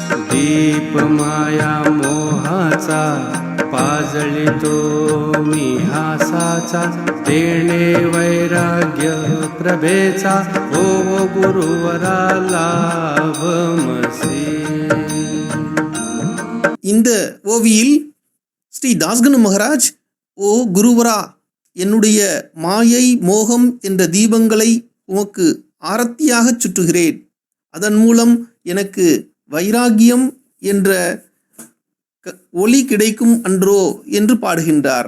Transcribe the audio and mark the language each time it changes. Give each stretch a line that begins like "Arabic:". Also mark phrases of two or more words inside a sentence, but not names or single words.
Marathi: दीप माया मोहाचा पाजळितो मी हासाचा, तेणे वैराग्य प्रभेचा, ओ गुरुवरा लाभमसे.
Tamil: இந்த ஓவியில் ஸ்ரீ தாஸ்கனு மகராஜ், ஓ குருவரா, என்னுடைய மாயை மோகம் என்ற தீபங்களை உமக்கு ஆரத்தியாகச் சுற்றுகிறேன். அதன் மூலம் எனக்கு வைராகியம் என்ற ஒளி கிடைக்கும் அன்றோ என்று பாடுகின்றார்.